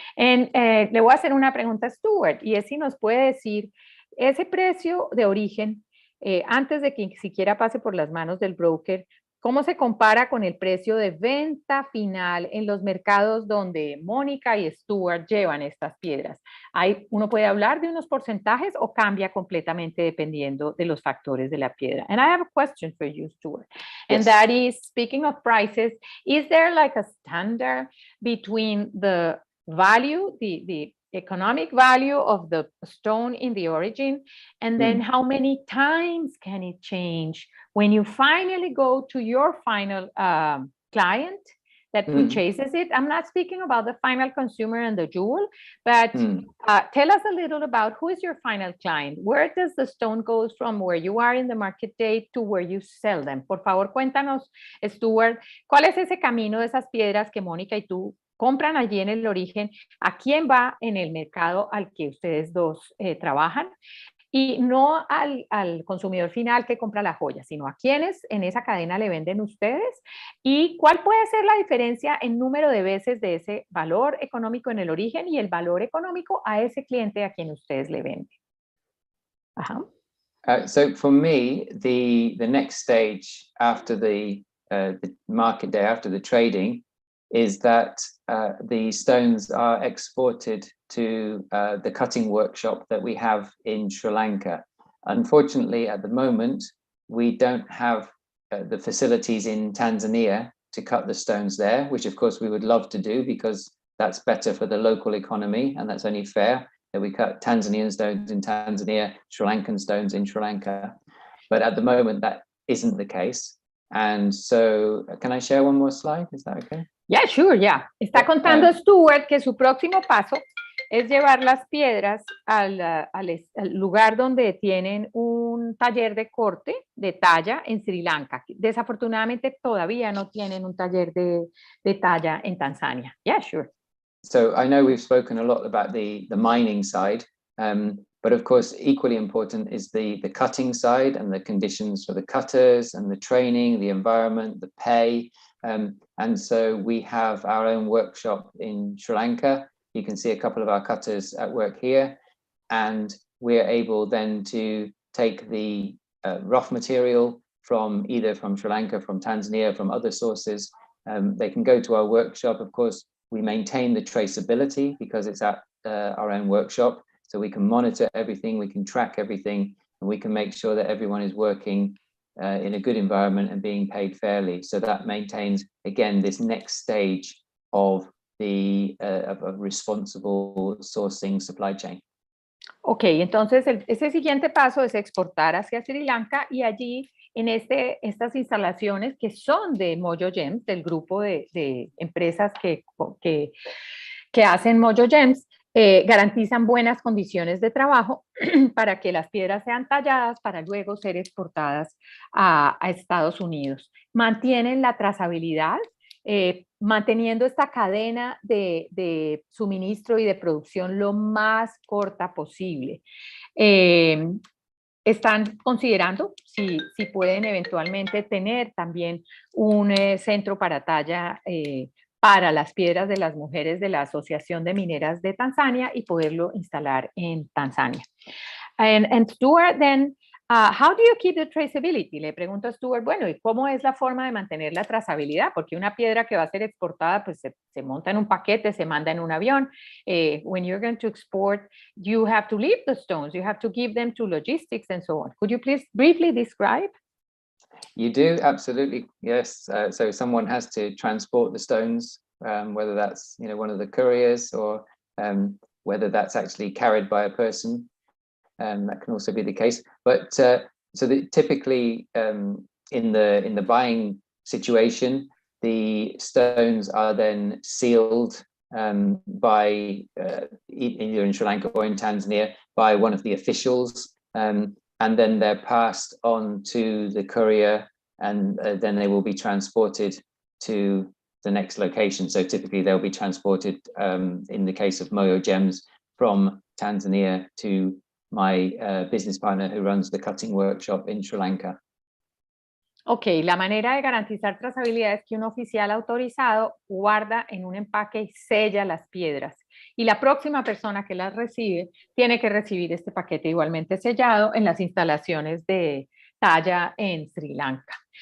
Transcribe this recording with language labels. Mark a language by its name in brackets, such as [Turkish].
[Spanish] Le voy a hacer una pregunta a Stuart, y es si nos puede decir ese precio de origen antes de que siquiera pase por las manos del broker, ¿cómo se compara con el precio de venta final en los mercados donde Mónica y Stuart llevan estas piedras? ¿Uno puede hablar de unos porcentajes o cambia completamente dependiendo de los factores de la piedra? [English] And I have a question for you, Stuart. And Yes. that is, speaking of prices, is there like a standard between the value, economic value of the stone in the origin, and then how many times can it change when you finally go to your final client that purchases it. I'm not speaking about the final consumer and the jewel, but tell us a little about who is your final client. Where does the stone go from where you are in the market date to where you sell them? [Spanish] Por favor, cuéntanos, Stuart, ¿cuál es ese camino de esas piedras que Mónica y tú compran allí en el origen? ¿A quién va en el mercado al que ustedes dos trabajan? Y no al consumidor final que compra la joya, sino a quienes en esa cadena le venden ustedes. ¿Y cuál puede ser la diferencia en número de veces de ese valor económico en el origen y el valor económico a ese cliente a quien ustedes le venden? [English] So for me, the next stage after the market day, after the trading, is that the stones are exported to the cutting workshop that we have in Sri Lanka. Unfortunately, at the moment, we don't have the facilities in Tanzania to cut the stones there, which of course we would love to do because that's better for the local economy and that's only fair that we cut Tanzanian stones in Tanzania, Sri Lankan stones in Sri Lanka. But at the moment, that isn't the case. And so, can I share one more slide? Is that okay? Yeah, sure, yeah. [Spanish] Está contando Stuart que su próximo paso es llevar las piedras al lugar donde tienen un taller de corte de talla en Sri Lanka. Desafortunadamente todavía no tienen un taller de talla en Tanzania. [English] Yeah, sure. So I know we've spoken a lot about the mining side, but of course equally important is the cutting side and the conditions for the cutters and the training, the environment, the pay. And so we have our own workshop in Sri Lanka. You can see a couple of our cutters at work here, and we're able then to take the rough material from either from Sri Lanka, from Tanzania, from other sources. They can go to our workshop. Of course, we maintain the traceability because it's at our own workshop. So we can monitor everything, we can track everything, and we can make sure that everyone is working in a good environment and being paid fairly. So that maintains, again, this next stage of the responsible sourcing supply chain. [Spanish] Ok, entonces ese siguiente paso es exportar hacia Sri Lanka y allí en estas instalaciones que son de Mojo Gems, del grupo de empresas que hacen Mojo Gems, garantizan buenas condiciones de trabajo para que las piedras sean talladas para luego ser exportadas a Estados Unidos. Mantienen la trazabilidad, manteniendo esta cadena de suministro y de producción lo más corta posible. Están considerando si pueden eventualmente tener también un centro para talla para las piedras de las mujeres de la Asociación de Mineras de Tanzania y poderlo instalar en Tanzania. [English] And Stuart, then, how do you keep the traceability? [Spanish] Le pregunto a Stuart, bueno, ¿y cómo es la forma de mantener la trazabilidad? Porque una piedra que va a ser exportada, pues se monta en un paquete, se manda en un avión. [English] When you're going to export, you have to leave the stones, you have to give them to logistics and so on. Could you please briefly describe? You do, absolutely, yes. So someone has to transport the stones, whether that's one of the couriers or whether that's actually carried by a person. That can also be the case. But typically in the buying situation, the stones are then sealed by either in Sri Lanka or in Tanzania by one of the officials. And then they're passed on to the courier, and then they will be transported to the next location. So typically they'll be transported, in the case of Mojo Gems, from Tanzania to my business partner who runs the cutting workshop in Sri Lanka. [Spanish] Ok, la manera de garantizar trazabilidad es que un oficial autorizado guarda en un empaque y sella las piedras. Y la próxima persona que las recibe tiene que recibir este paquete igualmente sellado en las instalaciones de talla en Sri Lanka.